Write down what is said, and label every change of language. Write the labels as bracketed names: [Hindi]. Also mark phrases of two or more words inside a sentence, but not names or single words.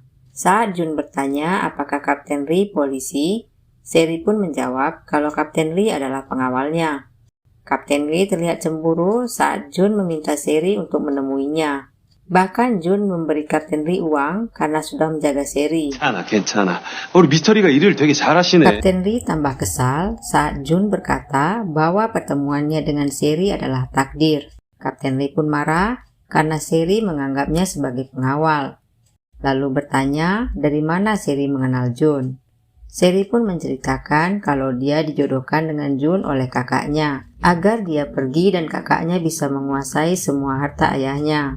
[Indonesian] Saat Jun bertanya apakah Kapten Ri polisi, Sherry pun menjawab kalau Kapten Ri adalah pengawalnya. Kapten Ri terlihat cemburu saat Jun meminta Sherry untuk menemuinya. Bahkan Jun memberi Kapten Ri uang karena sudah menjaga Sherry. [Korean] 괜찮아. 우리 미스터리가 일을 되게 잘하시네. [Indonesian] Kapten Ri tambah kesal saat Jun berkata bahwa pertemuannya dengan Sherry adalah takdir. Kapten Ri pun marah karena Sherry menganggapnya sebagai pengawal. Lalu bertanya dari mana Sherry mengenal Jun. Sherry pun menceritakan kalau dia dijodohkan dengan Jun oleh kakaknya, agar dia pergi dan kakaknya bisa menguasai semua harta ayahnya.